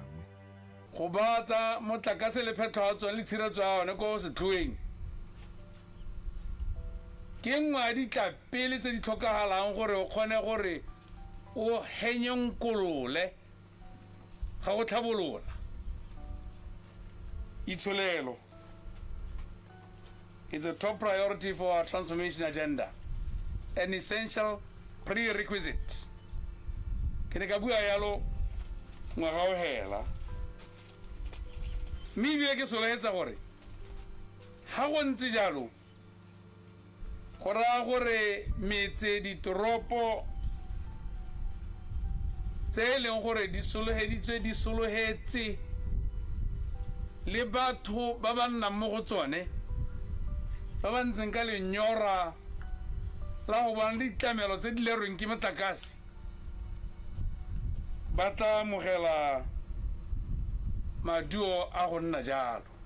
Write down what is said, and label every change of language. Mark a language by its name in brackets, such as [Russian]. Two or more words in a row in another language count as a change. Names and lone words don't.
[Tswana] go batsa motlakase le phethagatso le tshireletso ya one ko setlhoeng ke nngwe ya ditlapele tse di tlhokagalang gore o kgone gore o henyenkolole ga go tlhabolola itsholelo. [English] It's a top priority for our transformation agenda, an essential prerequisite. [Tswana] Ke ne ka bua yalo ngwaga o hela mme ebile ke sologetsa gore ga go ntse jalo go raya gore metse ditoropo tse e leng gore di sologetse le batho ba ba nnang mo go tsone ba ba ntseng ka lenyora la go bona ditlamelo tse di lerweng ke motlakase ba tla amogela maduo a go nna jalo.